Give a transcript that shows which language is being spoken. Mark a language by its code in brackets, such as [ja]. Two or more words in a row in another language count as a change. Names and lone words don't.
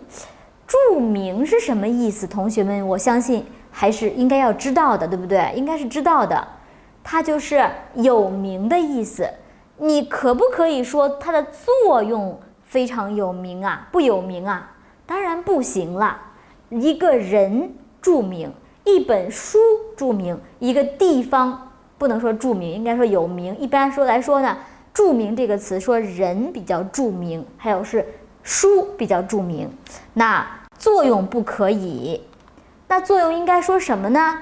[zh] 著名是什麼意思？同學們，我相信還是应该要知道的，对不对？应该是知道的，它就是有名的意思。你可不可以说它的作用非常有名啊？不有名啊？当然不行了。一個人著名，一本書著名，一個地方不能說著名，應該說有名。一般來說呢，著名這個詞說人比較著名，還有是書比較著名。那作用不可以，那作用應該說什麼呢？